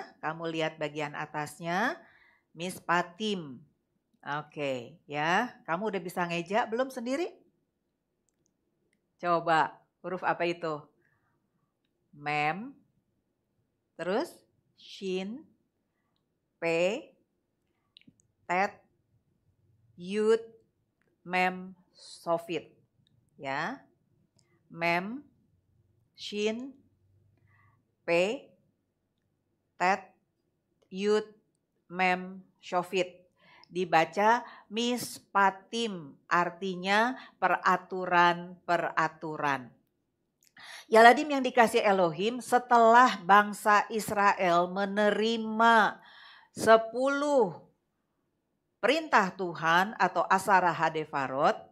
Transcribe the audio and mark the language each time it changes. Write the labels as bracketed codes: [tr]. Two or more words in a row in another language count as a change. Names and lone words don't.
[id] Kamu lihat bagian atasnya. Mispatim. Oke, ya. Kamu udah bisa ngeja belum sendiri? Coba, huruf apa itu? Mem. Terus shin, [he] פ, טית, יוד, מם, סופית. [id] Ya. [he] מם, שין, פ, טית, יוד, מם, סופית. [id] Dibaca mispatim, artinya peraturan-peraturan. Yaladim yang dikasih Elohim, setelah bangsa Israel menerima 10 perintah Tuhan atau [he] עשרה הדברות,